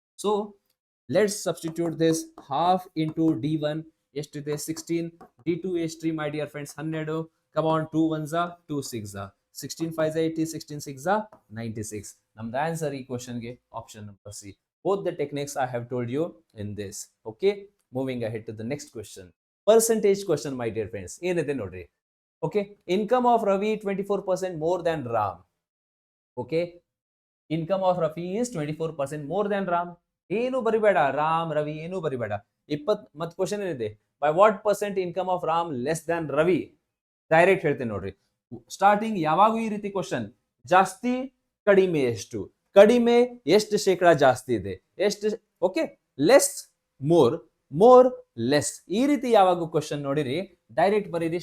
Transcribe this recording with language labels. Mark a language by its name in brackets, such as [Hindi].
[English] So let's substitute this. Half into D1 [Kannada] ಎಷ್ಟಿದೆ? [English] 16. D2 [Kannada] ಎಷ್ಟ್ರಿ [English] My dear friends? 12. Come on, 2 1s 2 6s 16 5s 80, 16 6s 96. [Kannada] ನಮ್ದು answer ಈ ಕ್ವಶನ್ಗೆ [English] Option number C. Both the techniques I have told you in this. Okay, moving ahead to the next question. Percentage question my dear friends. [Kannada] ಏನಿದೆ ನೋಡ್ರಿ. [English] Okay, income of Ravi 24% more than Ram. Okay, income of Ravi is 24% more than Ram. [Kannada] ಏನು ಬರಿಬೇಡ, ರಾಮ್ ರವಿ ಏನು ಬರಿಬೇಡ. [English] ಮತ್ ಕ್ವಶನ್ ಏನಿದೆ, by what percent income of Ram less than Ravi? [Kannada] Direct ಹೇಳ್ತೇನೆ ನೋಡ್ರಿ. Starting ಯಾವಾಗೂ ಈ ರೀತಿ ಕ್ವಶನ್, ಜಾಸ್ತಿ ಕಡಿಮೆ ಎಷ್ಟು, ಕಡಿಮೆ ಎಷ್ಟು ಶೇಕಡ ಜಾಸ್ತಿ ಇದೆ, ಎಷ್ಟು, okay, less more, more less, ಈ ರೀತಿ ಯಾವಾಗ ಕ್ವಶನ್ ನೋಡಿರಿ ಡೈರೆಕ್ಟ್ ಬರೀರಿ.